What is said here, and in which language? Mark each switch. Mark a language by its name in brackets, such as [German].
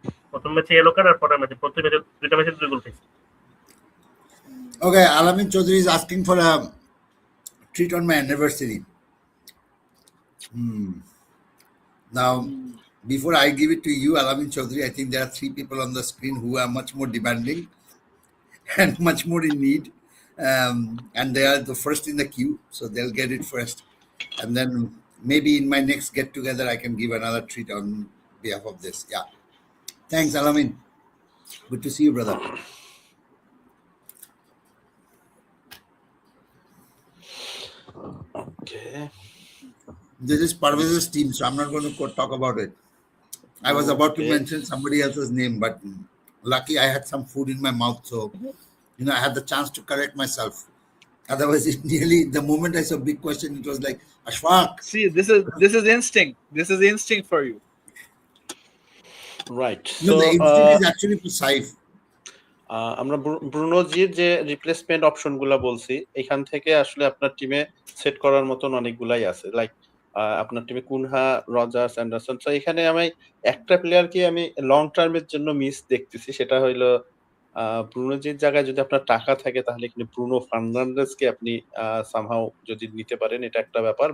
[Bangla] প্রথম ম্যাচে yellow card আর পরের ম্যাচে দুইটা ম্যাচে 2 গোল পাইছে। [English] Okay, Al-Amin Chaudhary is asking for a treat on my anniversary. Now, before I give it to you, Al-Amin Chaudhary, I think there are 3 people on the screen who are much more demanding and much more in need. And they are the first in the queue, so they'll get it first. And then maybe in my next get-together, I can give another treat on behalf of this. Yeah. Thanks, Al-Amin. Good to see you, brother. Okay. This is Parvez's team, so I'm not going to talk about it. I was about to mention somebody else's name, but lucky I had some food in my mouth, so I had the chance to correct myself. Otherwise, it nearly, the moment I saw big question, it was like, Ashfaq. See, this is instinct. This is instinct for you. Right. No, the instinct is actually for Saif. [Bangla] আমরা Bruno জির যে replacement option গুলা বলছি, এখান থেকে আসলে আপনার টিমে সেট করার মতন অনেকগুলাই আছে। লাইক আপনার টিমে কুনহা, রজার্স, অ্যান্ডারসন। তো এখানে আমি একটা প্লেয়ারকে আমি লং টার্মের জন্য মিস দেখতেছি, সেটা হইলো ব্রুনো জির জায়গায় যদি আপনার টাকা থাকে তাহলে এখানে ব্রুনো ফার্নান্ডেজকে আপনি সামহাও যদি নিতে পারেন, এটা একটা ব্যাপার।